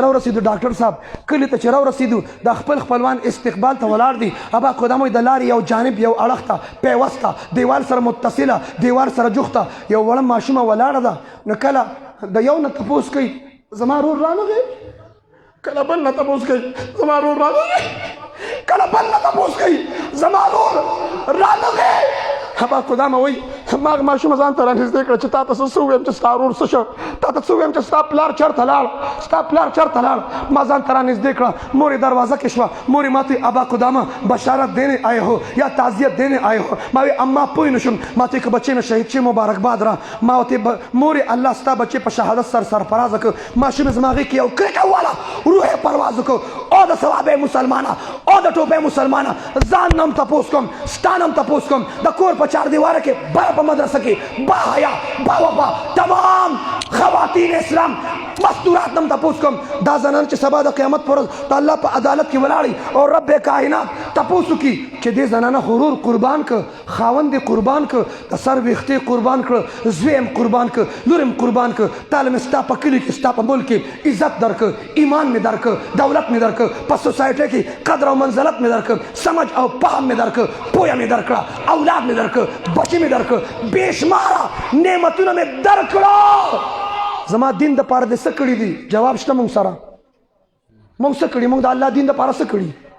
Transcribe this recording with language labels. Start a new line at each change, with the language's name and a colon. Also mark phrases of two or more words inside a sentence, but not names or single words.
Pashto: راورسېدو ډاکټر صاحب کلي ته چې راورسېدو د خپل خپلوان استقبال ته ولاړ دي ابا قدامه د لارې یو جانب یو اړخ ته پیوسته دیوال سره متصله دیوال سره جوخته یو وړه ماشومه ولاړه ده نو کله د یو نه تپوس کوي زما رور رانغی کله بل نه تپوس کوي زما رور رانغی کله بل نه تپوس کوي زما رور رانغی ابا قدامه وایي ما هغه ماشومه ځان ته رانږدې کړه چې تا ته څه ووایم چې ستا ورور څه شو تا ته څه ووایم چې ستا پلار چېرته لاړ ما ځان ته رانږدې کړه مور یې دروازه کې شوه مور یې ما ته ابا قدامه
Urdu: بشارت دینے آئے ہو یا تعزیت دینے آئے ہو
Pashto: ما وی اما پوی نشم ما ته که بچې مې شهید شي مبارکباد را ما ورته مور الله ستا بچې په شهادت سرفراز کړ ماشوم یې زما غېږ کې یو کرکه واله روح یې پرواز وکړ او د ثوابې مسلمانه او د ټوپۍ مسلمانه ځان نم تپوس کوم ستا نم تپوس کوم د کور په چار دیواره کې بره په مدرسه کې با حیا با وفا تمام خواتین اسلام مستورات نم تپوس کوم دا زنان چې سبا د قیامت پر ورځ د الله په عدالت کې ولاړي او رب کائنات تپوس وکړي چې دې زنانه غرور قربان کړ خاوند یې قربان کړ د سر ویښتې قربان کړ زوی یې قربان کړ لور یې قربان کړ تعالی مې ستا په کلي کې ستا په ملک کې عزت درکړ ایمان مې درکړ دولت مې درکړ په سوسایټۍ کې قدر او منزلت مې درکړ سمج او فهم مې درکړ پوهه مې درکړه اولاد مې درکړ بچې مې درکړ بېشماره نعمتونه مې درکړه زما دین د پاره دې څه کړي دي جواب شته مونږ سره مونږ څه کړي مونږ د الله دین د پاره څه کړي